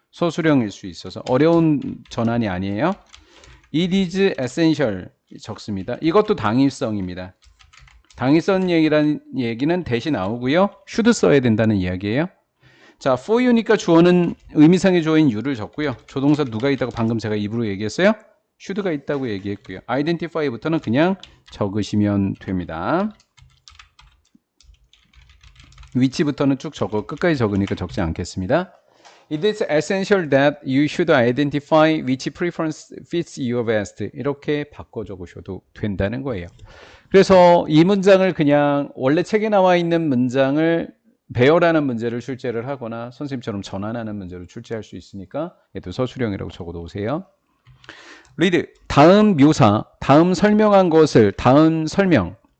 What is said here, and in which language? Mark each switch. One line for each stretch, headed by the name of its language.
Korean: 소수령일 수 있어서 어려운 전환이 아니에요.
English: It is essential
Korean: 적습니다. 이것도 당위성입니다. 당위성 얘기라는 얘기는 대신 나오고요. should 써야 된다는 이야기예요. 자, for you니까 주어는 의미상의 주어인 you를 적고요. 조동사 누가 있다고 방금 제가 입으로 얘기했어요? should가 있다고 얘기했고요. identify부터는 그냥 적으시면 됩니다. 위치부터는 쭉 적어 끝까지 적으니까 적지 않겠습니다.
English: It is essential that you should identify which preference fits you best.
Korean: 이렇게 바꿔 적으셔도 된다는 거예요. 그래서 이 문장을 그냥 원래 책에 나와 있는 문장을 배열하는 문제를 출제를 하거나 선생님처럼 전환하는 문제로 출제할 수 있으니까 얘도 서술형이라고 적어 놓으세요.
English: read.
Korean: 다음 묘사, 다음 설명한 것을, 다음 설명.